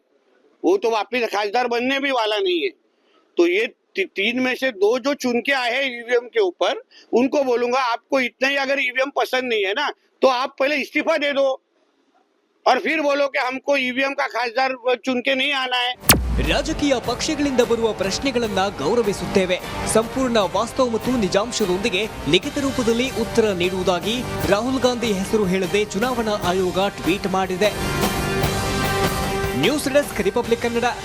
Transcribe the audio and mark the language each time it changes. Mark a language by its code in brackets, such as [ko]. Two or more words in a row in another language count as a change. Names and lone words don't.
[hi] वो तो वापिस खासदार बनने भी वाला नहीं है. तो ये 3 में से 2 जो चुन के आए हैं ईवीएम के ऊपर, उनको बोलूंगा आपको इतना ही अगर ईवीएम पसंद नहीं है ना तो आप पहले इस्तीफा दे दो और फिर बोलो कि हमको ईवीएम का खासदार चुन के नहीं आना है. [kn] ರಾಜಕೀಯ ಪಕ್ಷಗಳಿಂದ ಬರುವ ಪ್ರಶ್ನೆಗಳನ್ನ ಗೌರವಿಸುತ್ತೇವೆ. ಸಂಪೂರ್ಣ ವಾಸ್ತವ ಮತ್ತು ನಿಜಾಂಶದೊಂದಿಗೆ ಲಿಖಿತ ರೂಪದಲ್ಲಿ ಉತ್ತರ ನೀಡುವುದಾಗಿ ರಾಹುಲ್ ಗಾಂಧಿ ಹೆಸರು ಹೇಳದೆ ಚುನಾವಣಾ ಆಯೋಗ ಟ್ವೀಟ್ ಮಾಡಿದೆ. ನ್ಯೂಸ್ ಡೆಸ್ಕ್ ರಿಪಬ್ಲಿಕ್ ಕನ್ನಡ.